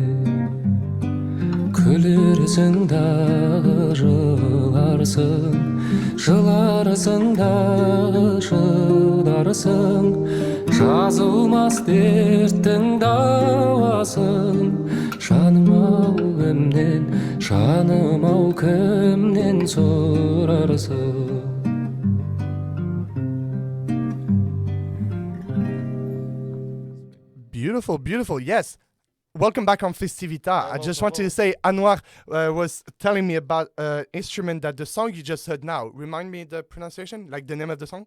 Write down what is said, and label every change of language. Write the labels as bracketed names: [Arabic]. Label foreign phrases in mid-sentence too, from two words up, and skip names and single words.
[Kazakh] Күлерсің дағы жыларсың дағы шыдарсың. Жазылмас дерттің дауасын, жаным ау кімнен сұрарсың? [English] Beautiful, beautiful. Yes. Welcome back on FestiVITA. I just wanted to say, Anuar was telling me about instrument that the song you just heard now. Remind me the pronunciation, like the name of the song?